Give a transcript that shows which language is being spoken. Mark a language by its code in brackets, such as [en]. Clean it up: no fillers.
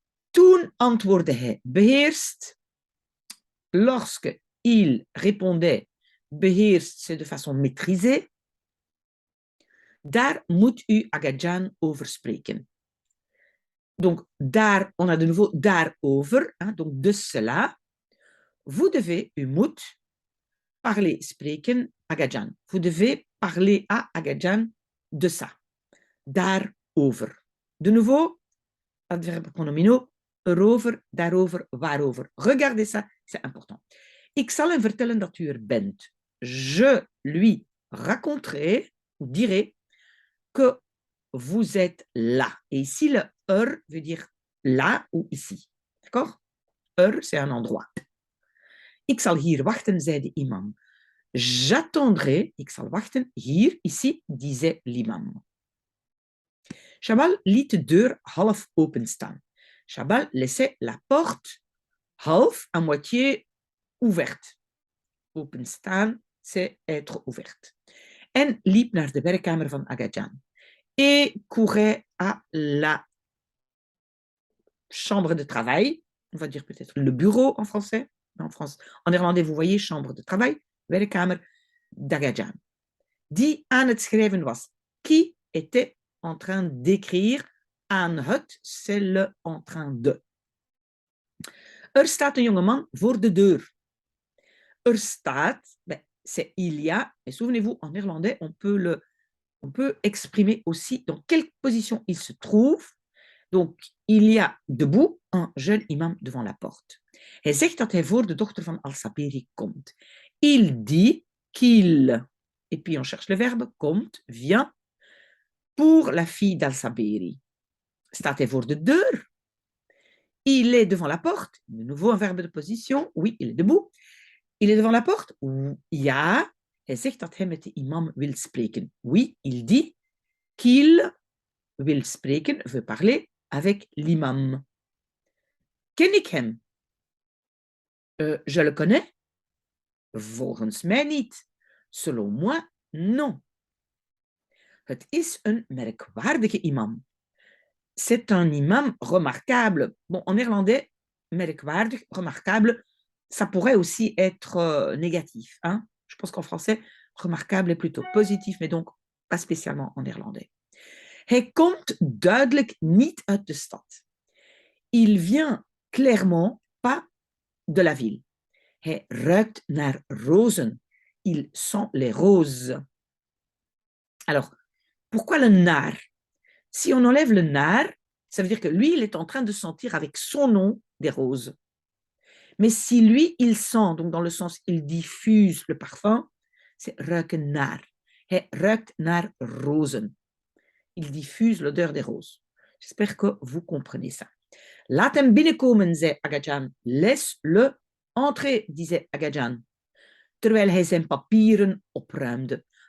[nl] Toen antwoordde hij beheerst. [fr] Lorsque il répondait beheerst, c'est de façon maîtrisée. [nl] Daar moet u Agadjan over spreken. [fr] Donc, daar, on a de nouveau daarover, hein, donc de cela. Vous devez, [nl] u moet, [fr] parler, spreken, Agadjan. Vous devez parler à Agadjan de ça. Daarover. De nouveau, adverbe pronominaux, erover, daarover, waarover. Regardez ça, c'est important. [nl] Ik zal hem vertellen dat u er bent. [fr] Je lui raconterai, ou dirai, que vous êtes là. Et ici, le veut dire là ou ici. D'accord? C'est un endroit. [nl] Ik zal hier wachten, zei de imam. [fr] J'attendrai, [nl] ik zal wachten, [fr] hier, ici, disait l'imam. [nl] Chabal liet de deur half openstaan. [fr] Chabal laissait la porte half, à moitié ouverte. Openstaan, c'est être ouverte. [nl] En liep naar de werkkamer van Agadjan. [fr] Et courait à la chambre de travail, on va dire peut-être le bureau en français, en néerlandais, vous voyez, chambre de travail, werkkamer d'Agadjan, [nl] die aan het schrijven was, [fr] qui était en train d'écrire, aan het, c'est le en train de. [nl] Er staat een jongeman voor de deur. [fr] Er staat, c'est il y a, et souvenez-vous, en néerlandais, on peut exprimer aussi dans quelle position il se trouve. Donc, il y a debout un jeune imam devant la porte. [nl] Hij zegt dat hij voor de dochter van Al-Sabiri komt. [fr] Il dit qu'il, et puis on cherche le verbe, komt, vient, pour la fille d'Al-Sabiri. [nl] Staat hij voor de deur? [fr] Il est devant la porte. De nouveau un verbe de position. Oui, il est debout. Il est devant la porte? Ja. [nl] Hij zegt dat hij met de imam wil spreken. [fr] Oui, il dit qu'il [nl] wil spreken, [fr] veut parler avec l'imam. [nl] Ken ik hem? [fr] Je le connais? [nl] Volgens mij niet. [fr] Selon moi, non. [nl] Het is een merkwaardige imam. [fr] C'est un imam remarquable. Bon, en néerlandais, merkwaardig, remarquable, ça pourrait aussi être négatif. Hein? Je pense qu'en français, remarquable est plutôt positif, mais donc pas spécialement en néerlandais. [nl] Hij komt duidelijk niet uit de stad. [fr] Il vient clairement pas de la ville. [nl] Hij ruikt naar rozen. [fr] Il sent les roses. Alors, pourquoi le naar? Si on enlève le naar, ça veut dire que lui, il est en train de sentir avec son nom des roses. Mais si lui, il sent, donc dans le sens, il diffuse le parfum, c'est ruiken naar. [nl] Hij ruikt naar rozen. [fr] Il diffuse l'odeur des roses. J'espère que vous comprenez ça. [nl] Laat hem binnenkomen, zei Agadjan. [fr] Laisse-le entrer, disait Agadjan, [nl] terwijl hij zijn papieren opruimde.